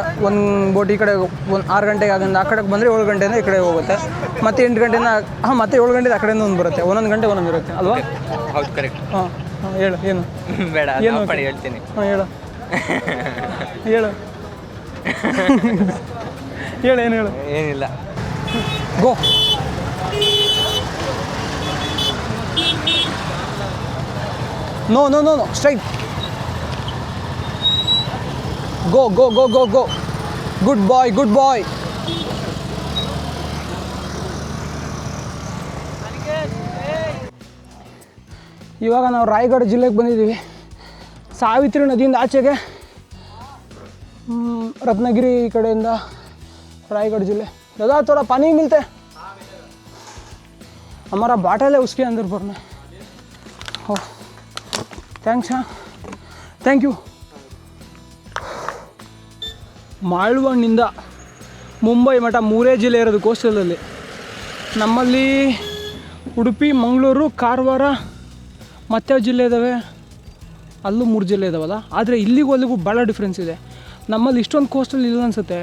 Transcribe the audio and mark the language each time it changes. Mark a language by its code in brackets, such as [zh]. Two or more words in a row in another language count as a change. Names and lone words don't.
[kn] ಒಂದು ಬೋಟ್ ಈ ಕಡೆ 6 ಗಂಟೆಗೆ ಆಗಿಂದ ಆ ಕಡೆಗೆ ಬಂದರೆ 7 ಗಂಟೆಯಿಂದ ಈ ಕಡೆ ಹೋಗುತ್ತೆ. ಮತ್ತೆ 8 ಗಂಟೆಯಿಂದ ಮತ್ತೆ 7 ಗಂಟೆಗೆ ಆ ಕಡೆಯಿಂದ ಒಂದು ಬರುತ್ತೆ. ಒಂದೊಂದು ಗಂಟೆ ಒಂದೊಂದು ಇರುತ್ತೆ ಅಲ್ವಾ? ಹೌದು, ಕರೆಕ್ಟ್. ಹಾಂ ಹೇಳು ಏನು ಬೇಡ, ಏನು ಹೇಳ್ತೀನಿ. ಹಾಂ ಹೇಳು ಹೇಳು ಹೇಳು ಏನು ಹೇಳು. ಏನಿಲ್ಲ, [en] Go. No no no no straight. Go go go go go. Good boy, good boy. [kn] ಇವಾಗ ನಾವು ರಾಯಗಢ ಜಿಲ್ಲೆಗೆ ಬಂದಿದ್ದೀವಿ. ಸಾವಿತ್ರಿ ನದಿಯಿಂದ ಆಚೆಗೆ रत्नागिरी कಡೆಯಿಂದ रायगढ़ जिले. [hi] दादा थोड़ा पानी मिलता है? हमारा बाटल है उसके अंदर भरना. [en] Oh thanks. हाँ thank you. [kn] ಮಾಳ್ವಣ್ಣಿಂದ ಮುಂಬೈ ಮಠ 3 ಜಿಲ್ಲೆ ಇರೋದು ಕೋಸ್ಟಲಲ್ಲಿ. ನಮ್ಮಲ್ಲಿ ಉಡುಪಿ, ಮಂಗಳೂರು, ಕಾರವಾರ ಮತ್ತೆ ಜಿಲ್ಲೆ ಇದ್ದಾವೆ. ಅಲ್ಲೂ 3 ಜಿಲ್ಲೆ ಇದ್ದಾವಲ್ಲ. ಆದರೆ ಇಲ್ಲಿಗೂ ಅಲ್ಲಿಗೂ ಭಾಳ ಡಿಫ್ರೆನ್ಸ್ ಇದೆ. ನಮ್ಮಲ್ಲಿ ಇಷ್ಟೊಂದು ಕೋಸ್ಟಲ್ ಇಲ್ಲ ಅನಿಸುತ್ತೆ.